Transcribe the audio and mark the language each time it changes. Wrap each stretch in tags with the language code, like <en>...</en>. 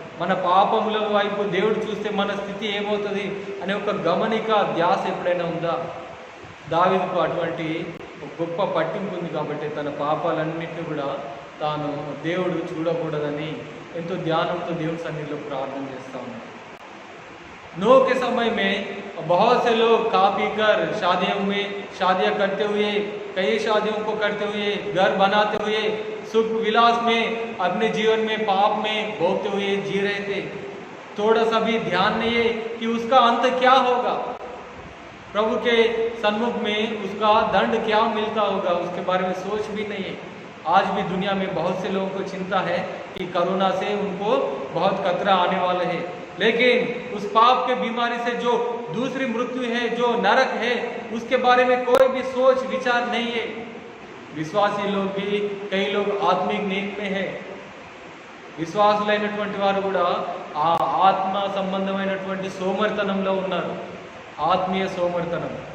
<te>మన పాపముల వైపు దేవుడు చూస్తే మన స్థితి ఏమవుతుంది అనే ఒక గమనిక, ధ్యాస ఎప్పుడైనా ఉందా? దావీదుకు అటువంటి గొప్ప పట్టింపు ఉంది కాబట్టి తన పాపాలన్నింటినీ కూడా తాను దేవుడు చూడకూడదని ఎంతో ధ్యానంతో దేవుని సన్నిధిలో ప్రార్థన చేస్తూ ఉన్నాడు.</te> <hi>नोह के समय में बहुत से लोग खा पी कर शादियाँ करते हुए, कई शादियों को करते हुए, घर बनाते हुए, सुख विलास में अपने जीवन में पाप में भोगते हुए जी रहे थे। थोड़ा सा भी ध्यान नहीं है कि उसका अंत क्या होगा, प्रभु के सन्मुख में उसका दंड क्या मिलता होगा, उसके बारे में सोच भी नहीं है। आज भी दुनिया में बहुत से लोगों को चिंता है कि कोरोना से उनको बहुत खतरा आने वाला है, लेकिन उस पाप के बीमारी से जो दूसरी मृत्यु है, जो नरक है, उसके बारे में कोई भी सोच विचार नहीं है। विश्वासी लोग भी, कई लोग आत्मिक नींद में है.</hi> <te>విశ్వాసులైనటువంటి వారు కూడా ఆ ఆత్మ సంబంధమైనటువంటి సోమర్తనంలో ఉన్నారు. ఆత్మీయ సోమర్తనం.</te>